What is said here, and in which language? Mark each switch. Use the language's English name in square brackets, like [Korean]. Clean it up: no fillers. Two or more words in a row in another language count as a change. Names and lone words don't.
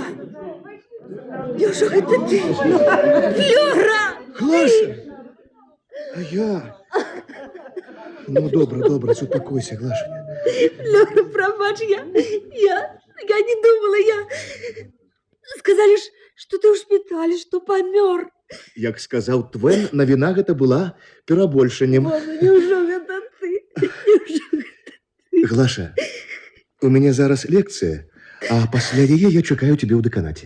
[Russian] Лёша, это ты! Флёра! Глаша! А я... Ну, добре, успокойся, Глашенька. Флёра, пробачь, я не думала, Сказали, что ты [Belarusian] ў шпіталі, [Russian] что помер. [Belarusian] Як сказаў Твен, навіна гэта была перабольшаннем. Боже, неужо гэта ты? Глаша, у мяне зараз лекцыя, а пасля яе я чакаю цябе ў дэканаце.